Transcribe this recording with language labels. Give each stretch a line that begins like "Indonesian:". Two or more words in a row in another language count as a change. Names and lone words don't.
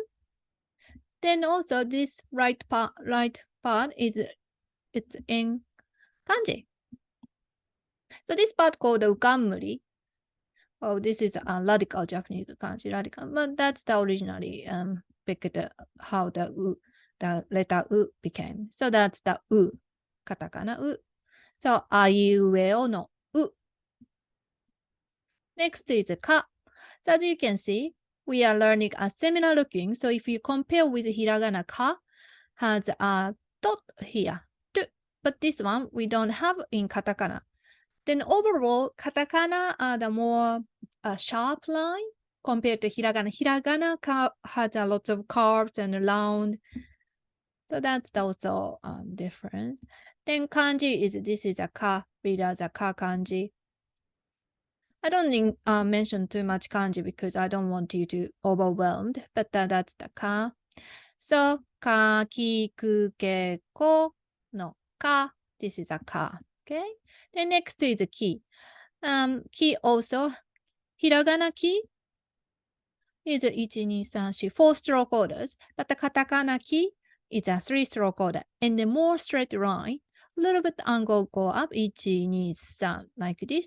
English: Then also this right part it's in kanji. So this part called ukamuri. Oh, this is a radical Japanese kanji, radical, but that's the originally how the letter u became. So that's the u, katakana u. So
Japanese: aiueo no u.
English: Next is ka. So as you can see, we are learning a similar looking. So if you compare with hiragana, ka has a dot here. But this one we don't have in katakana. Then overall, katakana are the more sharp line compared to hiragana. Hiragana has a lot of curves and round. So that's also difference. Then kanji this is a ka, read as a ka kanji. I don't mention too much kanji because I don't want you to overwhelmed, but that's the ka. So
Japanese: ka, ki, ku, ke, ko no ka.
English: This is a ka. Okay. Then next is a ki. Ki also hiragana ki. is 1, 2, 3, 4 stroke orders, but the katakana key is a 3-stroke order. And the more straight line, a little bit angle go up, 1, 2, 3, like this.